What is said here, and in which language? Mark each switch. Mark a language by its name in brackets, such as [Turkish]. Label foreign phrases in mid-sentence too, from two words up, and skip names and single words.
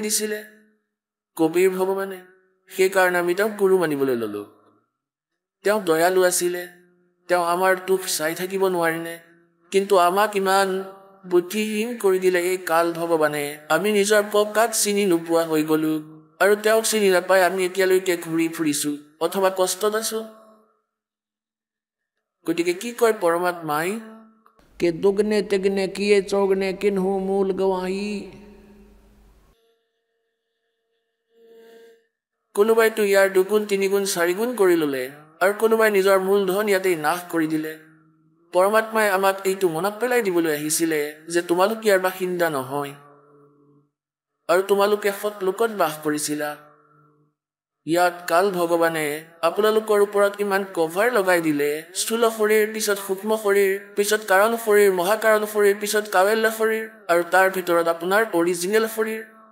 [Assamese] দিছিলে কবিৰ ভগৱানে সেই কাৰণে আমি তেওঁক গুৰু মানিবলৈ ললো তেওঁ দয়ালু আছিলে তেওঁ আমাৰ দুখ চাই থাকিব নোৱাৰিনে কিন্তু আমাক ইমান বুদ্ধিহীন কৰি দিলে এই কাল ভগৱানে আমি নিজৰ পকাক চিনি নোপোৱা হৈ গলো আৰু তেওঁক চিনি নাপাই আমি এতিয়ালৈকে ঘূৰি ফুৰিছো অথবা কষ্টত আছো গতিকে কি কয় পৰমাত্মাই [Hindi] कि दुगने तिगने किए चौगने किन्हू मूल गवाही [Assamese] কোনোবাইতো ইয়াৰ 2 গুণ 3 গুণ 4 গুণ কৰি ললে আৰু কোনোবাই নিজৰ মূলধন ইয়াতেই নাশ কৰি দিলে পৰমাত্মাই আমাক এইটো মনত পেলাই দিবলৈ আহিছিলে যে তোমালোক ইয়াৰ বাসিন্দা নহয় আৰু তোমালোকে সৎ লোকত বাস কৰিছিলা ইয়াত কাল ভগৱানে আপোনালোকৰ ওপৰত ইমান কভাৰ লগাই দিলে স্থূল শৰীৰ পিছত সূক্ষ্ম শৰীৰ পিছত কাৰণ শৰীৰ মহাকাৰণ শৰীৰ পিছত কাৱেল্য শৰীৰ আৰু তাৰ ভিতৰত আপোনাৰ অৰিজিনেল শৰীৰ